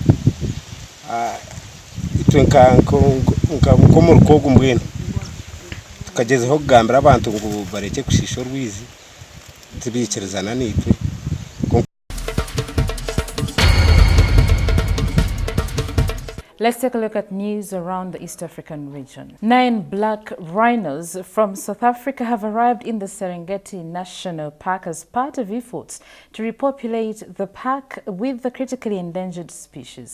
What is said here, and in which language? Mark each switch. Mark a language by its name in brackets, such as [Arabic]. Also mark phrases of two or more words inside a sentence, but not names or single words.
[Nyankole] itwenka nko mu rukogo mbwene tukagezeho kugambira abantu ngo bareke kushisha RWIZI tibikerezana nitwe. [English] Let's take a look at news around the East African region. 9 black rhinos from South Africa have arrived in the Serengeti National Park as part of efforts to repopulate the park with the critically endangered species.